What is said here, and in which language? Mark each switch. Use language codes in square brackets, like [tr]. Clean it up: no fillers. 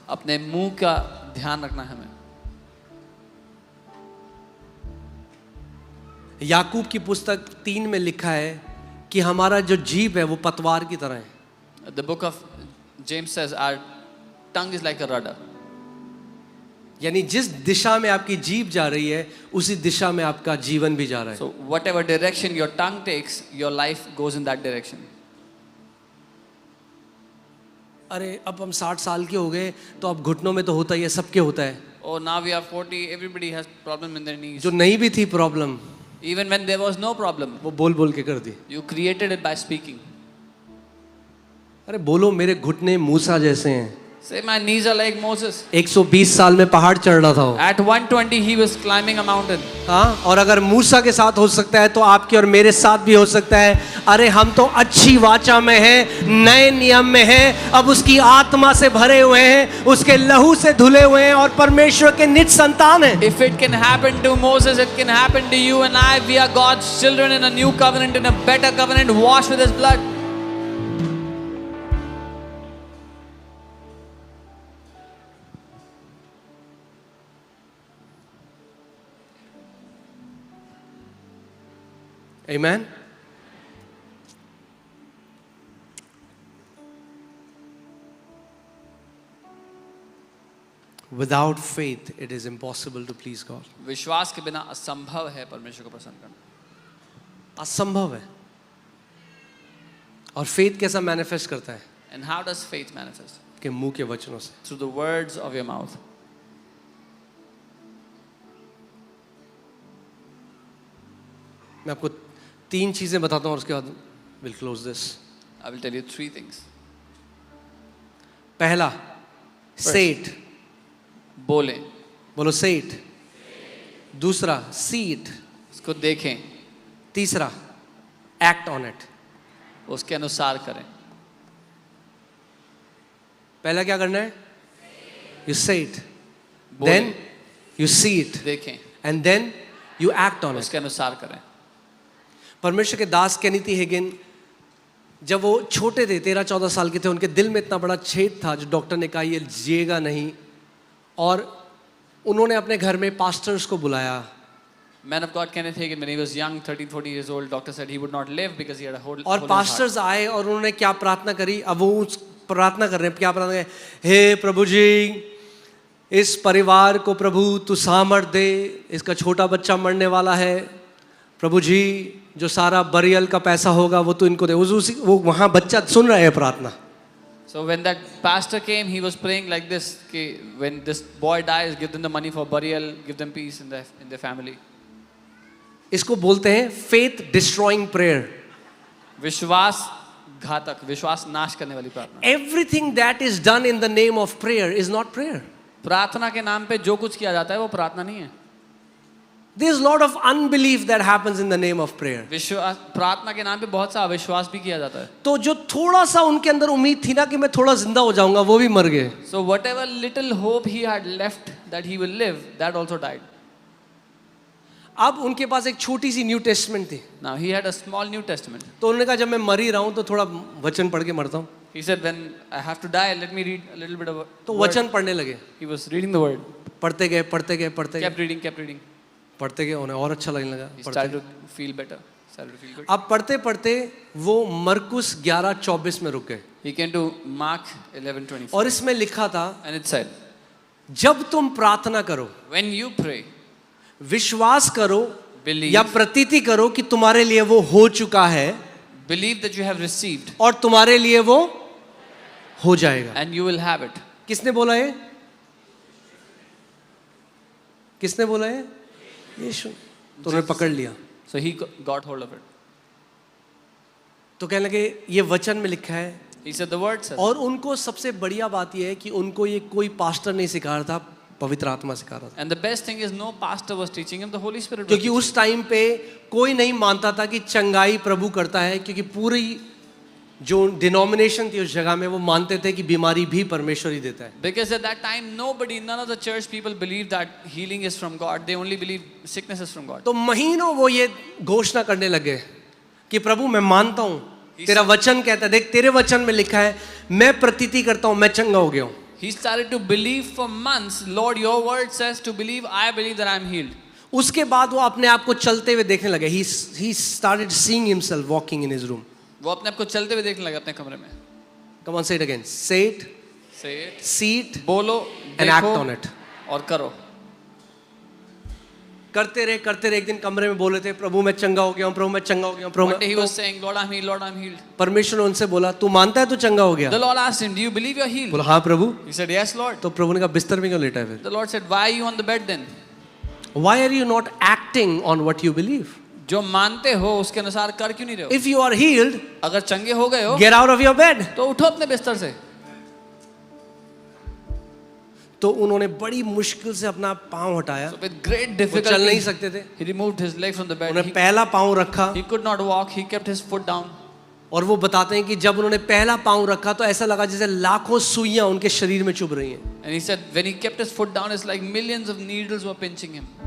[hi] अपने मुंह का ध्यान रखना है हमें। याकूब की पुस्तक 3 में लिखा है कि हमारा जो जीभ है वो पतवार की तरह है. [en] The book of James says our tongue is like a rudder. [hi] यानी जिस दिशा में आपकी जीभ जा रही है उसी दिशा में आपका जीवन भी जा रहा है. [en] So whatever direction your tongue takes, your life goes in that direction. [hi] अरे अब हम 60 साल के हो गए तो अब घुटनों में तो होता ही है, सबके होता है. [en] Oh, now we are 40, everybody has problem in their knees. [hi] जो नहीं भी थी problem [en] Even when there was no problem, [hi] वो बोल बोल के कर दी. [en] you created it by speaking. [hi] अरे बोलो मेरे घुटने मूसा जैसे हैं. [en] Say my knees are like Moses. [hi] 120 साल में पहाड़ चढ़ रहा था वो. [en] At 120 he was climbing a mountain. [hi] हाँ, और अगर मूसा के साथ हो सकता है तो आपके और मेरे साथ भी हो सकता है. अरे हम तो अच्छी वाचा में हैं, नए नियम में हैं, अब उसकी आत्मा से भरे हुए हैं, उसके लहू से धुले हुए हैं और परमेश्वर के निज संतान हैं. [en] If it can happen to Moses, it can happen to you and I. We are God's children in a new covenant, in a better covenant, washed with his blood. Amen. Without faith, it is impossible to please God. [hi] विश्वास के बिना असंभव है परमेश्वर को प्रसन्न करना. असंभव है. और फेथ कैसा मैनिफेस्ट करता है? [en] And how does faith manifest? [hi] कि मुंह के वचनों से. [en] Through the words of your mouth. [hi] मैं आपको 3 चीजें बताता हूं और उसके बाद [en] Will close this. I will tell you 3 things. [hi] पहला, [en] say it. [hi] बोले, बोलो [en] say it. [hi] दूसरा, [en] see it. [hi] उसको देखें, [en] तीसरा, act on it. [hi] उसके अनुसार करें. पहला क्या करना है? [en] You say it. [hi] बोले, [en] Then you see it. [hi] देखें, [en] And then you act on it. [hi] उसके अनुसार करें. परमेश्वर के दास केनीथी हेगिन जब वो छोटे थे, 13-14 साल के थे, उनके दिल में इतना बड़ा छेद था जो डॉक्टर ने कहा ये जिएगा नहीं. और उन्होंने अपने घर में पास्टर्स को बुलाया. [en] Man of God Kenneth Hagin, when he was young, 13-14 years old, doctor said he would not live because he had a whole. [hi] और पास्टर्स आए और उन्होंने क्या प्रार्थना करी. अब वो उस प्रार्थना कर रहे हैं, क्या प्रार्थना करें? हे प्रभु जी, इस परिवार को प्रभु तू सामर्थ दे, इसका छोटा बच्चा मरने वाला है. प्रभु जी जो सारा बरियल का पैसा होगा वो तो इनको दे. वो वहाँ बच्चा सुन रहा है प्रार्थना. [en] So when that pastor came, he was praying like this: कि when this boy dies, give them the money for burial, give them peace in their family. [hi] इसको बोलते हैं [en] faith destroying prayer. [hi] विश्वास घातक, विश्वास नाश करने वाली प्रार्थना. [en] Everything that is done in the name of prayer is not prayer. [hi] प्रार्थना के नाम पे जो कुछ किया जाता है वो प्रार्थना नहीं है. [en] There is a lot of unbelief that happens in the name of prayer. [hi] विश्वास, प्रार्थना के नाम पे बहुत सा अविश्वास भी किया जाता है. तो जो थोड़ा सा उनके अंदर उम्मीद थी ना कि मैं थोड़ा जिंदा हो जाऊंगा, वो भी मर गए. [en] So whatever little hope he had left that he will live, that also died. [hi] अब उनके पास एक छोटी सी न्यू टेस्टमेंट थी. [en] Now he had a small New Testament. [hi] तो उन्होंने कहा जब मैं मर ही रहा हूं तो थोड़ा वचन पढ़ के मरता हूं. [en] He said when I have to die, let me read a little bit of. [hi] तो [en] word. [hi] वचन पढ़ने लगे. [en] He was reading the word. [hi] पढ़ते गए पढ़ते गए पढ़ते [en] Kept [hi] गए [en] reading. [hi] पढ़ते गए. उन्हें और अच्छा लगने लगा. [en] He [hi] पढ़ते [en] started to feel better. Started to feel good. [hi] अब पढ़ते पढ़ते वो मरकुस 11:24 में रुक गए. [en] He came to Mark 11:24. [hi] और इसमें लिखा था [en] And it said, [hi] जब तुम प्रार्थना करो, [en] when you pray, [hi] विश्वास करो [en] believe, [hi] या प्रतीति करो कि तुम्हारे लिए वो हो चुका है [en] believe that you have received, [hi] और तुम्हारे लिए वो हो जाएगा. [en] and you will have it. [hi] किसने बोला है? किसने बोला है? यीशु. तो उन्होंने पकड़ लिया. [en] So he got hold of it. [hi] तो कहने लगे ये वचन में लिखा है, [en] He said, the word says. [hi] और उनको सबसे बढ़िया बात यह है कि उनको ये कोई पास्टर नहीं सिखा रहा था, पवित्र आत्मा सिखा रहा था। [en] And the best thing is no pastor was teaching him, the Holy Spirit was [hi] क्योंकि [en] teaching [hi] उस टाइम पे कोई नहीं मानता था कि चंगाई प्रभु करता है, क्योंकि पूरी जो डिनोमिनेशन थी उस जगह में वो मानते थे कि बीमारी भी परमेश्वर ही देता है। [en] him. Because at that time, none of the church people believed that healing is from God. They only believed sickness is from God. [hi] तो महीनों वो ये घोषणा करने लगे कि प्रभु मैं मानता हूँ, तेरा वचन कहता है, देख तेरे वचन में लिखा है, मैं प्रतीति करता हूँ मैं चंगा हो गया हूँ। [en] He started to believe for months, Lord, your word says to believe, I believe that I am healed. [hi] उसके बाद वो अपने आप को चलते हुए देखने लगे। [en] He started seeing himself walking in his room. [hi] वो अपने आप को चलते हुए देखने लगा अपने कमरे में. [en] Come on, say it again. Say it, Say it. see it, [hi] बोलो, [en] and act [hi] देखो, [en] on it. [hi] और करो. करते रहे एक दिन कमरे में बोले थे, प्रभु मैं चंगा हो गया हूँ, प्रभु मैं चंगा हो गया हूँ, [en] One day he [hi] Prabhu. [en] was saying, Lord, I'm healed, Lord, I'm healed. [hi] परमेश्वर ने उनसे बोला, तू मानता है तू चंगा हो गया? [en] The Lord asked him, do you believe you're healed? [hi] बोला हाँ प्रभु। [en] He said, yes, Lord. [hi] तो प्रभु ने कहा बिस्तर में क्यों लेटा है फिर? [en] The Lord said, why are you on the bed then? Why are you not acting on what you believe? [hi] जो मानते हो उसके अनुसार कर क्यों नहीं रहे हो? [en] If you are healed, [hi] अगर चंगे हो गए हो [en] get out of your bed. [hi] तो उठो अपने बिस्तर से. तो उन्होंने बड़ी मुश्किल से अपना पाँव हटाया, [en] So with great [hi] वो चल नहीं [en] difficulty, [hi] सकते थे। [en] he removed his leg from the bed. [hi] उन्होंने पहला पाँव रखा, [en] He could not walk. He kept his foot down. [hi] और वो बताते हैं कि जब उन्होंने पहला पाँव रखा तो ऐसा लगा जैसे लाखों सुइयां उनके शरीर में चुभ रही हैं। [en] And he said, when he kept his foot down, it's like millions of needles were pinching him.